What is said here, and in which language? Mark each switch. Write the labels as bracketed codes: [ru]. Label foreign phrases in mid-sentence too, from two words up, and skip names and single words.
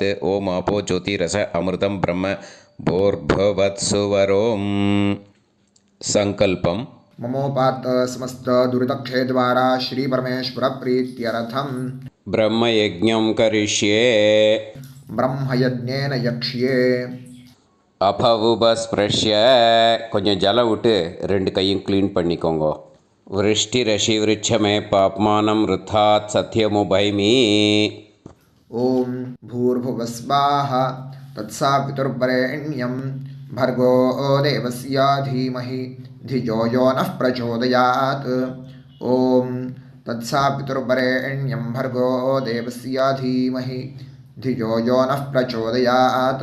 [sa] ओं आपो ज्योतिरस अमृतं ब्रह्म भूर्भुवत्सुवरों. संकल्पम्. ममोपात समस्त दुरितक्षय द्वारा श्री परमेश्वर प्रीत्यर्थम ब्रह्मयज्ञं करिष्ये. ब्रह्मयज्ञेन यक्ष्ये. [ta] அபவுபஸ்பிரஷ்ய கொஞ்சம் ஜலம் விட்டு ரெண்டு கையும் க்ளீன் பண்ணிக்கோங்க. [sa] वृष्टिः असि वृश्चमे पाप्मानम् ऋतात् सत्यमुपैमि. ओम भूर्भुवस्वाः तत्सवितुर्वरेण्यं भर्गो देवस्य धीमहि धियो यो नः प्रचोदयात्. ओम तत्सवितुर्वरेण्यं भर्गो देवस्य धीमहि धियो यो नः प्रचोदयात्.